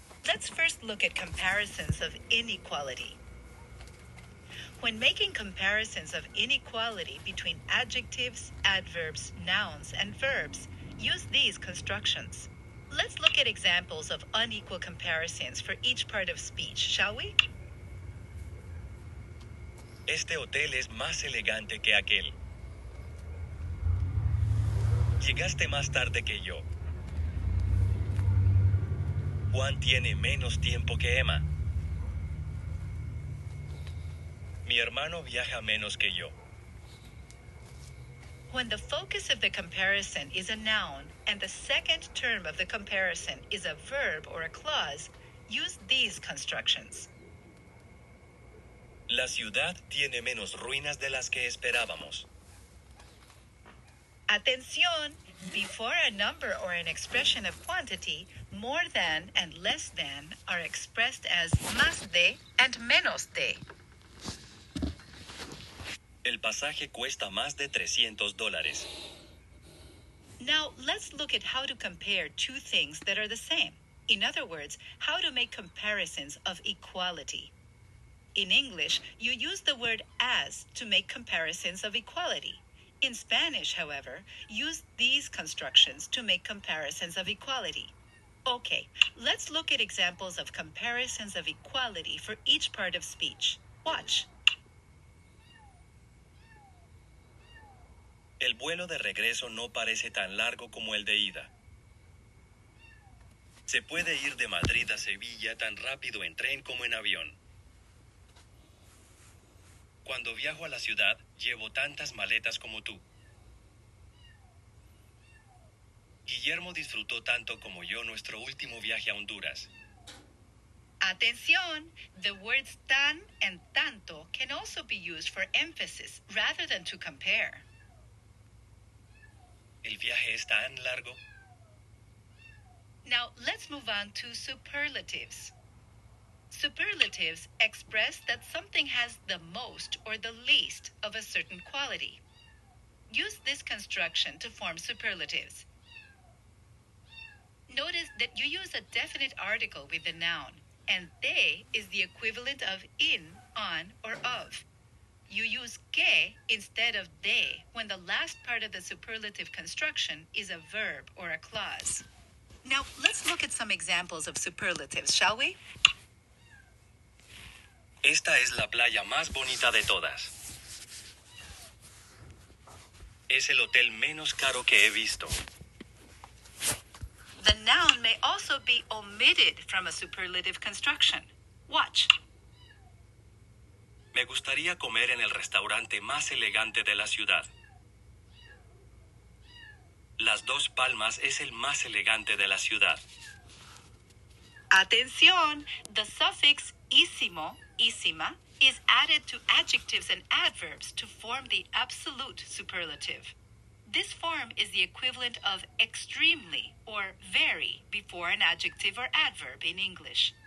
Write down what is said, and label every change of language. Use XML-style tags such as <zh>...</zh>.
<en>Let's first look at comparisons of inequality. When making comparisons of inequality between adjectives, adverbs, nouns, and verbs, use these constructions. Let's look at examples of unequal comparisons for each part of speech, shall we?</en> <es>Este hotel es más elegante que aquel. Llegaste más tarde que yo. Juan tiene menos tiempo que Emma. Mi hermano viaja menos que yo.</es> <en>When the focus of the comparison is a noun and the second term of the comparison is a verb or a clause, use these constructions.</en> <es>La ciudad tiene menos ruinas de las que esperábamos. Atención!</es> <en>Before a number or an expression of quantity, more than and less than are expressed as más de and menos de.</en> <es>El pasaje cuesta más de $300.</es> <en>Now, let's look at how to compare two things that are the same. In other words, how to make comparisons of equality. In English, you use the word as to make comparisons of equality. In Spanish, however, use these constructions to make comparisons of equality. Okay, let's look at examples of comparisons of equality for each part of speech. Watch.</en> <es>El vuelo de regreso no parece tan largo como el de ida. Se puede ir de Madrid a Sevilla tan rápido en tren como en avión. Cuando viajo a la ciudad, llevo tantas maletas como tú. Guillermo disfrutó tanto como yo nuestro último viaje a Honduras. Atención!</es> <en>The words tan and tanto can also be used for emphasis rather than to compare.</en> <es>¿El viaje es tan largo?</es> <en>Now, let's move on to superlatives. Superlatives express that something has the most or the least of a certain quality. Use this construction to form superlatives. Notice that you use a definite article with the noun, and de is the equivalent of in, on, or of. You use que instead of de when the last part of the superlative construction is a verb or a clause. Now, let's look at some examples of superlatives, shall we?</en> <es>Esta es la playa más bonita de todas. Es el hotel menos caro que he visto.</es> <en>The noun may also be omitted from a superlative construction. Watch.</en> <es>Me gustaría comer en el restaurante más elegante de la ciudad. Las Dos Palmas es el más elegante de la ciudad. Atención!</es> <en>The suffix ísimo, ísima, is added to adjectives and adverbs to form the absolute superlative. This form is the equivalent of extremely or very before an adjective or adverb in English.</en>